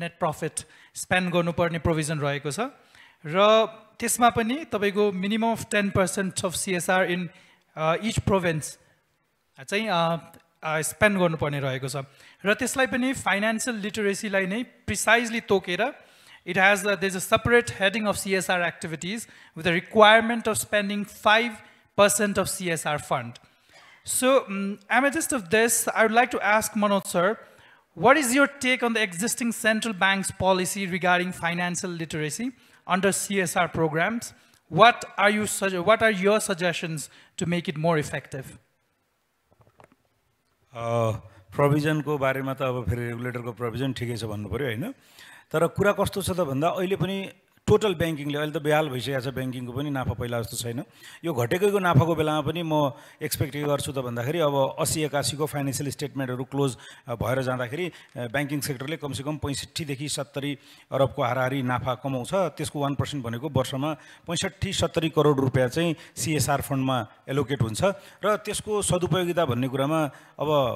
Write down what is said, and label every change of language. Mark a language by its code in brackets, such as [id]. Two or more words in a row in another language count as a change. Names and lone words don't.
[en] net profit [ne] स्पेन्ड गर्नुपर्ने प्रोभिजन रहेको छ र त्यसमा पनि तपाईँको [en] minimum of 10% of CSR in each province [ne] चाहिँ स्पेन्ड गर्नुपर्ने रहेको छ र त्यसलाई पनि [en] financial literacyलाई [ne] नै प्रिसाइजली तोकेर [en] there's a separate heading of CSR activities with a requirement of spending 5% of CSR fund. So, amidst of this, I would like to ask Manoj sir, what is your take on the existing central bank's policy regarding financial literacy under CSR programs? What are your suggestions to make it more effective? [hi] Provision को बारे में तो अब फिर रेगुलेटर को provision ठीक है [ne] सब भन्नु पर्यो हैन तर कुरा कस्तो छ त भन्दा अहिले पनि [en] total bankingले [ne] अहिले त बेहाल भइसकेको छ ब्याङ्किङको पनि नाफा पहिला जस्तो छैन यो घटेको नाफाको बेलामा पनि म एक्सपेक्ट के गर्छु त भन्दाखेरि अब 80-81 को [en] financial statementहरू [ne] क्लोज भएर जाँदाखेरि [en] banking sectorले [ne] कमसेकम 65 देखि 70 अरबको हाराहारी नाफा कमाउँछ त्यसको 1% भनेको वर्षमा 65-70 करोड रुपियाँ चाहिँ CSR फन्डमा एलोकेट हुन्छ र त्यसको सदुपयोगिता भन्ने कुरामा अब